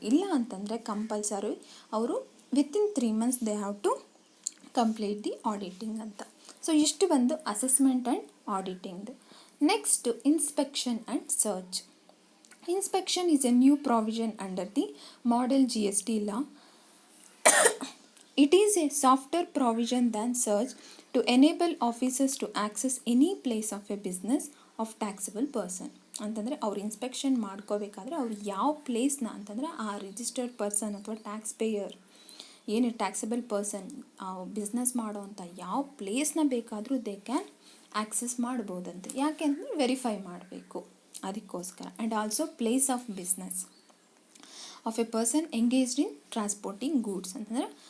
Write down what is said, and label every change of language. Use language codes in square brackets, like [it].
[kn] ಇಲ್ಲ ಅಂತಂದರೆ ಕಂಪಲ್ಸರಿ ಅವರು [en] Within 3 months they have to complete the auditing ಅಂತ. [kn] ಸೊ ಇಷ್ಟು ಬಂದು assessment and ಆಡಿಟಿಂಗ್ದು. Next inspection and search. [en] Inspection is a new provision under the model GST law. It is a softer provision than search to enable officers to access any place of a business of taxable person. [kn] ಅಂತಂದರೆ ಅವ್ರು inspection ಮಾಡ್ಕೋಬೇಕಾದ್ರೆ ಅವ್ರು ಯಾವ ಪ್ಲೇಸ್ನ, ಅಂತಂದರೆ ಆ registered person ಅಥವಾ tax pair ಏನು taxable person business ಮಾಡೋ ಅಂಥ ಯಾವ ಪ್ಲೇಸ್ನ ಬೇಕಾದರೂ ದೇ ಕ್ಯಾನ್ ಆಕ್ಸೆಸ್ ಮಾಡ್ಬೋದಂತೆ. ಯಾಕೆ ಅಂದರೆ ವೆರಿಫೈ ಮಾಡಬೇಕು ಅದಕ್ಕೋಸ್ಕರ. [en] And also place of business of a person engaged in transporting goods. ಅಂತಂದರೆ